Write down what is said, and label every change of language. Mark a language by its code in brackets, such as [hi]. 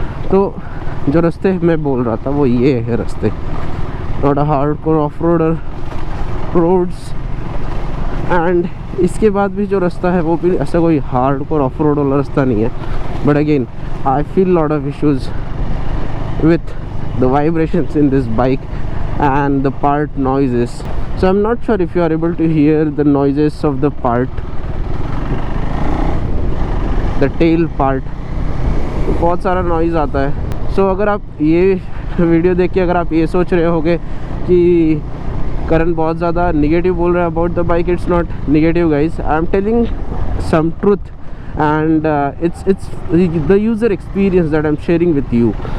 [hi] तो जो रास्ते मैं बोल रहा था वो ये है रास्ते, [en] not a hardcore off-roader roads. [hi] and इसके बाद भी जो रास्ता है वो भी ऐसा कोई hardcore off-road वाला रास्ता नहीं है. [en] but again I feel lot of issues with the vibrations in this bike and the part noises. So I'm not sure if you are able to hear the noises of the part, the tail part. [hi] बहुत सारा noise आता है. So अगर आप ये video देख के अगर आप ये सोच रहे होगे कि करण बहुत ज़्यादा निगेटिव बोल रहा है [en] About the bike, it's not negative guys. I am telling some truth and it's the user experience that I'm sharing with you.